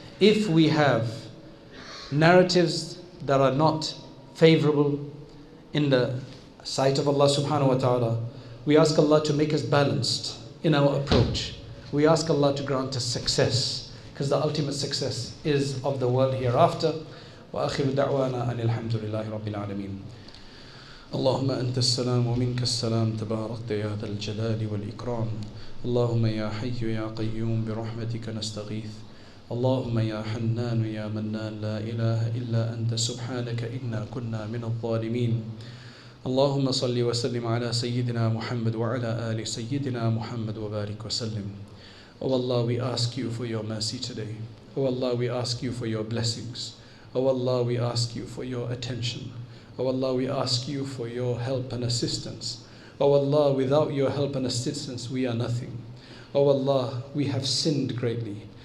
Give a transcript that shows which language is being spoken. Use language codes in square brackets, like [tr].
[en] If we have narratives that are not favorable in the sight of Allah subhanahu wa ta'ala, we ask Allah to make us balanced in our approach. We ask Allah to grant us success, because the ultimate success is of the world hereafter. [ar] وآخر دعوانا أن الحمد لله رب العالمين. اللهم أنت السلام ومنك السلام تباركت يا ذا الجلال والإكرام. اللهم يا حي يا قيوم برحمتك نستغيث. اللهم يا حنان يا منان لا إله إلا أنت سبحانك إنا كنا من الظالمين. اللهم صل وسلم على سيدنا محمد وعلى آل سيدنا محمد وبارك وسلم. [en] Oh Allah, we ask you for your mercy today. Oh Allah, we ask you for your blessings. Oh Allah, we ask you for your attention. Oh Allah, we ask you for your help and assistance. Oh Allah, without your help and assistance, we are nothing. Oh Allah, we have sinned greatly.